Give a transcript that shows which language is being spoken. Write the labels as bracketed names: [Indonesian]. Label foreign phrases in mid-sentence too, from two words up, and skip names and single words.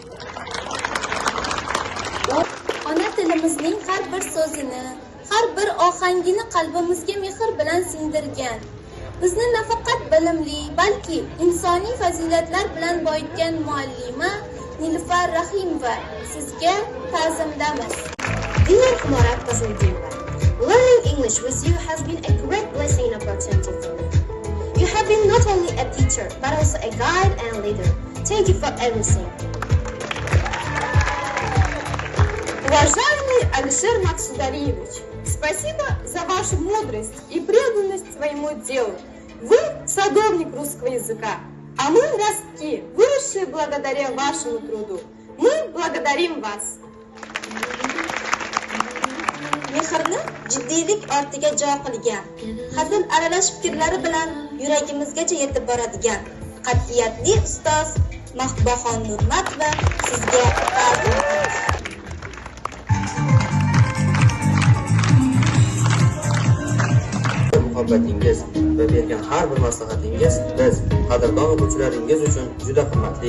[Uzbek] Ona tilimizning har bir so'zini, har bir ohangini qalbimizga mehr bilan singdirgan. Bizni nafaqat bilimli, balki insoniy fazilatlar bilan boyitgan muallima Nilufar Rahimova, sizga ta'zimdamiz. [English] Dear Humora Qizildiyeva, learning English with you has been a great blessing and opportunity for me. You have been not only a teacher, but also a guide and leader. Thank you for everything. [Russian] Уважаемый Алишер Максударьевич, спасибо за вашу мудрость и преданность своему делу. Вы садовник русского языка, а мы ростки, выросшие благодаря вашему труду. Мы благодарим вас. [Uzbek] Mehrni jiddiylik ortiga jo qilgan, hazil aralash fikrlari bilan yuragimizgacha yetib boradigan qat'iyatli ustoz Mahbubaxon Nurmatova, sizga ta'zim. Muhabbatingiz va bergan har bir maslahatingiz biz qadrdon o'quvchilaringiz uchun juda hurmatli.